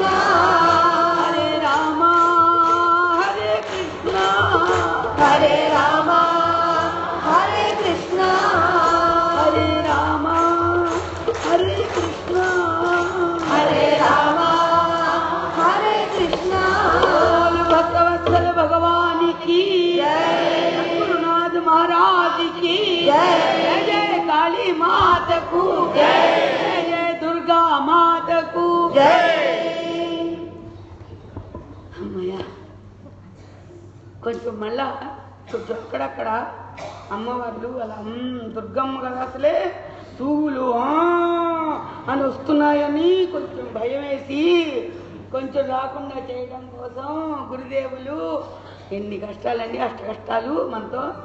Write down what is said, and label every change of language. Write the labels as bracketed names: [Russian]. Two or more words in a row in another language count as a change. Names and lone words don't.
[Telugu] హరే రామ హరే కృష్ణ హరే రామ హరే కృష్ణ, హరే రామ హరే కృష్ణ హరే రామ హరే కృష్ణ, భక్తవత్సల భగవానికి గురునాథ్ మహారాజ్ కి జై. జయ కాళీ మాతకు జై. జయ దుర్గా మాతకు జై. అమ్మయ్య కొంచెం మళ్ళా కొంచెం అక్కడక్కడ అమ్మవార్లు అలా దుర్గమ్మ కదా అసలే తూగులు అని వస్తున్నాయని కొంచెం భయం వేసి కొంచెం రాకుండా చేయడం కోసం గురుదేవులు ఎన్ని కష్టాలండి, అష్ట కష్టాలు మనతో.